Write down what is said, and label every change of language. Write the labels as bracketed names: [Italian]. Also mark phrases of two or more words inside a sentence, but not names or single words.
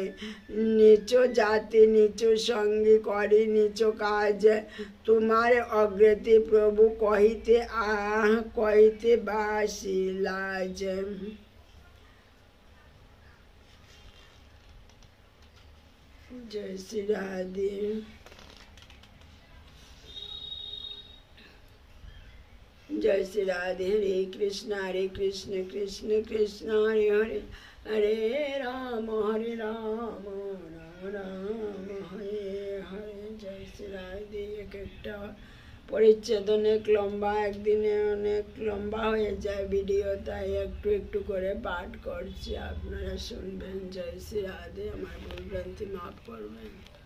[Bangla] নিচু জাতি নিচু সঙ্গী করি নিচু কাজ, তোমার অগ্রতি প্রভু কহিতে বাসি লাজ। জয় শ্রী রাধে। [Hindi] जय श्री राधे। [Sanskrit] हरे कृष्ण कृष्ण कृष्ण हरे हरे, हरे राम राम राम हरे हरे। [Hindi] जय श्री राधे। [Bangla] एक একটা পরিচ্ছেদ অনেক লম্বা, একদিনে অনেক লম্বা হয়ে যায় ভিডিও, তাই একটু একটু করে পাঠ করছি, আপনারা শুনবেন। জয় শ্রী রাধে। আমার ভুল ভ্রান্তি মাফ করবেন।